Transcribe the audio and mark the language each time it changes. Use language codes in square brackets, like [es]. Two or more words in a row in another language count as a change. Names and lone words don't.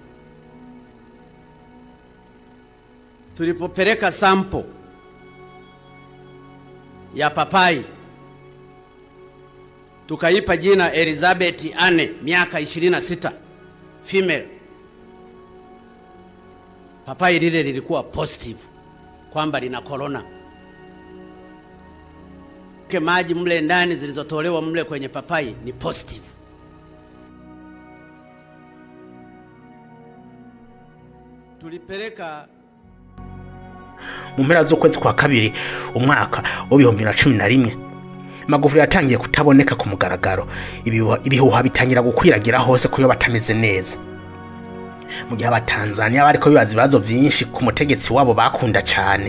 [sw] Tulipopeleka sample ya papai tukaipa jina Elizabeth Anne miaka 26, female, papai lile lilikuwa positive kwamba lina corona. Maji mle ndani zilizotolewa mle kwenye papai ni positive. Tulipeleka [rn] mu mpera z'ukwezi kwa kabiri umwaka wa 2011 Magufuli yatangiye kutaboneka ku mugaragaro. Ibihuha bitangira gukwiragira hose kuyo batameze neza. Mu gihe abatanzania bariko bibaza ibibazo vyinshi ku mutegetsi wabo bakunda cyane.